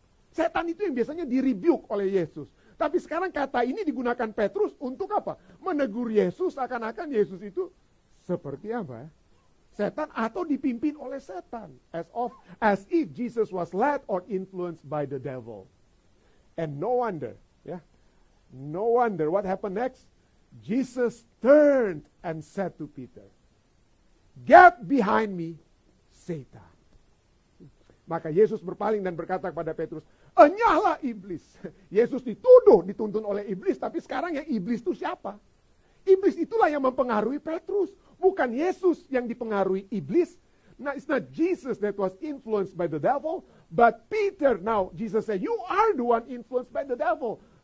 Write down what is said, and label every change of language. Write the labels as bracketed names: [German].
[Indonesian] Setan itu yang biasanya di-rebuke oleh Yesus. Tapi sekarang kata ini digunakan Petrus untuk apa? Menegur Yesus, akan-akan Yesus itu seperti apa? Setan atau dipimpin oleh setan. [English] As if Jesus was led or influenced by the devil. And no wonder, no wonder what happened next? Jesus turned and said to Peter, "Get behind me, Satan." [Indonesian] Maka Yesus berpaling dan berkata kepada Petrus, "Enyahlah iblis." Yesus dituntun oleh iblis, tapi sekarang yang iblis itu siapa? Iblis itulah yang mempengaruhi Petrus, bukan Yesus yang dipengaruhi iblis. [English] Now, it's not Jesus that was influenced by the devil, but Peter. Now, Jesus said, "You are the one influenced by the devil."